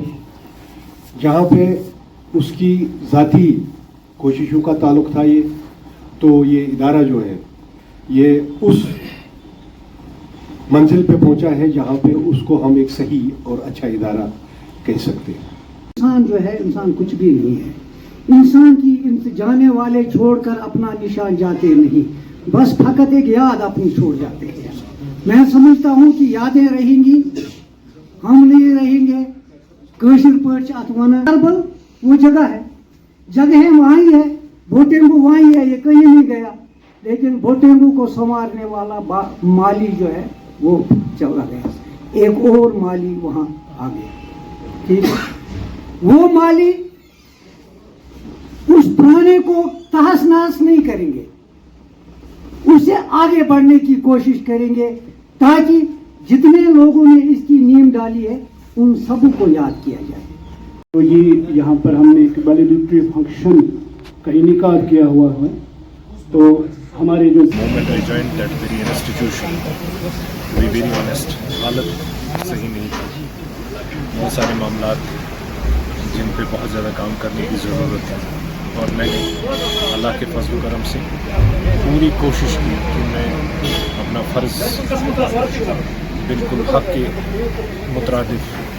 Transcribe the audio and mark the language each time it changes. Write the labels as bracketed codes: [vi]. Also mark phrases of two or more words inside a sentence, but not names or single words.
[ur] جہاں پہ اس کی ذاتی کوششوں کا تعلق تھا یہ، تو یہ ادارہ جو ہے یہ اس منزل پہ پہنچا ہے جہاں پہ اس کو ہم ایک صحیح اور اچھا ادارہ کہہ سکتے ہیں. انسان جو ہے، انسان کچھ بھی نہیں ہے، انسان کی جانے والے چھوڑ کر اپنا نشان جاتے نہیں، بس فقط ایک یاد اپنی چھوڑ جاتے ہیں. میں سمجھتا ہوں کہ یادیں رہیں گی، ہم نہیں رہیں گے. کشر پٹ اَت ون کربل وہ جگہ ہے، جگہ وہاں ہی ہے، بھوٹینگو وہاں ہی ہے، یہ کہیں نہیں گیا، لیکن بھوٹینگو کو سنوارنے والا مالی جو ہے وہ چلا گیا، ایک اور مالی وہاں آ گیا. ٹھیک ہے، وہ مالی اس پرانے کو تہس نہس نہیں کریں گے، اس سے آگے بڑھنے کی کوشش کریں گے، تاکہ جتنے لوگوں نے اس کی نیو ڈالی ہے ان سب کو یاد کیا جائے. تو یہ یہاں پر ہم نے ایک [en] validity function [ur] کا انعقاد کیا ہوا ہے. تو ہمارے جو [en] moment I joined that very institution, to be very honest, [ur] حالت صحیح نہیں تھی، بہت سارے معاملات جن پہ بہت زیادہ کام کرنے کی ضرورت ہے، اور میں نے اللہ کے فضل کرم سے پوری کوشش کی کہ میں اپنا فرض بالکل حق کے مترادف